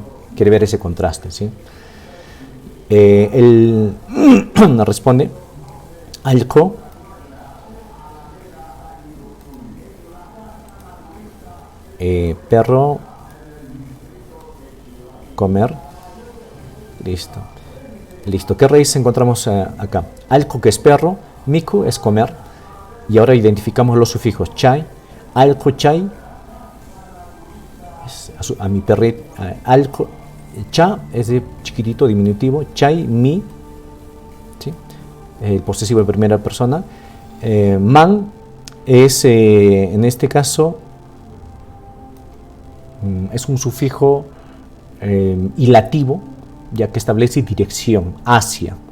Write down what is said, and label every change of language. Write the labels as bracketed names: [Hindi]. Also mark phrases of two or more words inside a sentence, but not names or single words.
[Spanish] Quiere ver ese contraste, ¿sí? Él responde, alco, perro, comer, listo. Listo, ¿qué raíz encontramos acá? Alco, que es perro, miku es comer, y ahora identificamos los sufijos chay, alco, chay, a mi perrito, alco, cha es de chiquitito, diminutivo, chay, mi, ¿sí? El posesivo de primera persona. Man es, en este caso, es un sufijo hilativo, ya que establece dirección, hacia.